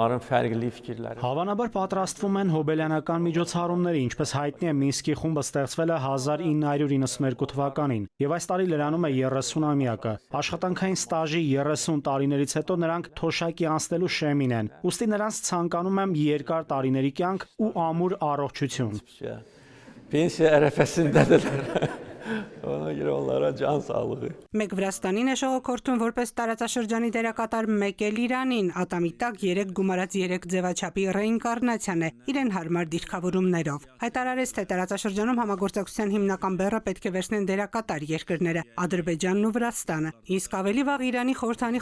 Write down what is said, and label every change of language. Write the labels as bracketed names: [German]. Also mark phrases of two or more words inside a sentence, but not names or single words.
[Armenian] Հավանաբար պատրաստվում են հոբելյանական միջոցառումների, ինչպես հայտնի է Մինսկի խումբը ստեղծվել է 1992 թվականին, եւ այս տարի լրանում է 30-ամյակը։ Աշխատանքային ստաժի 30 տարիներից հետո նրանք թոշակի անցնելու շեմին են։ Ուստի նրանց ցանկանում եմ երկար տարիների կյանք ու ամուր առողջություն։ [Azerbaijani] Pensiya ərəfəsindədirlər. Ona görə onlara can sağlığı. [Armenian] Մեկ Վրաստանին է շողոքորթում որպես տարածաշրջանի դերակատար, մեկ էլ Իրանին ատամի տակ 3 գումարած 3 ձևաչափի ռեինկարնացիան է իրեն հարմար դիրքավորումներով։ Հայտարարեց, թե տարածաշրջանում համագործակցության հիմնական բեռը պետք է վերցնեն դերակատար երկրները Ադրբեջանն ու Վրաստանը։ Իսկ ավելի վաղ Իրանի խորհրդանի